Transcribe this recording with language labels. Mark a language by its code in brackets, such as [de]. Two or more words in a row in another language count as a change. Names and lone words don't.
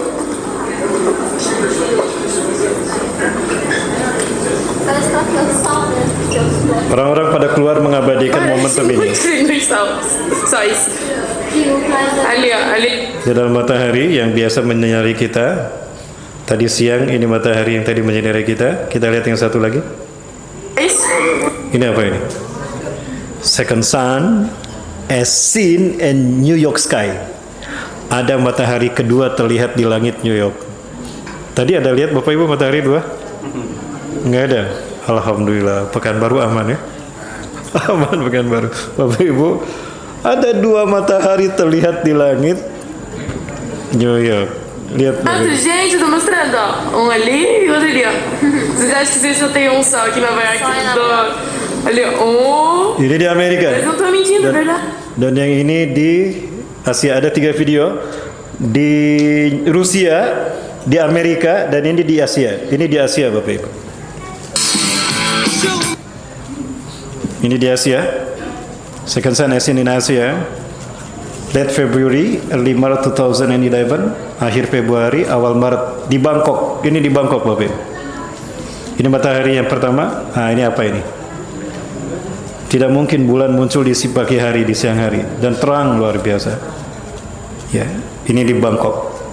[id] Orang-orang pada keluar mengabadikan momentum ini. Di dalam matahari yang biasa menyinari kita. Tadi siang ini matahari yang tadi menyinari kita. Kita lihat yang satu lagi. Ini apa ini? [en] Second sun as seen in New York sky. [id] Ada matahari kedua terlihat di langit New York. Tadi ada lihat Bapak Ibu matahari dua? Enggak ada. Alhamdulillah, Pekanbaru aman ya. Aman Pekanbaru. Bapak Ibu, ada 2 matahari terlihat di langit New York. Lihat. [pt] Gente, eu tô mostrando, ó. Um ali e outro ali, ó. Vocês acham que só tem um só aqui na Bahia aqui do... Ali, oh. [id] Ini di Amerika. [pt] Eles não estão mentindo, verdade? [id] Dan yang ini di Asia, ada 3 video. Di Rusia, di Amerika, dan ini di Asia. Ini di Asia Bapak Ibu. Ini di Asia. [en] Second sun as seen in Asia. Late February, early [id] Maret 2011, akhir Februari, awal Maret di Bangkok. Ini di Bangkok Bapak Ibu. Ini matahari yang pertama. Nah, ini apa ini? Tidak mungkin bulan muncul di pagi hari, di siang hari, dan terang luar biasa. Ya, ini di Bangkok.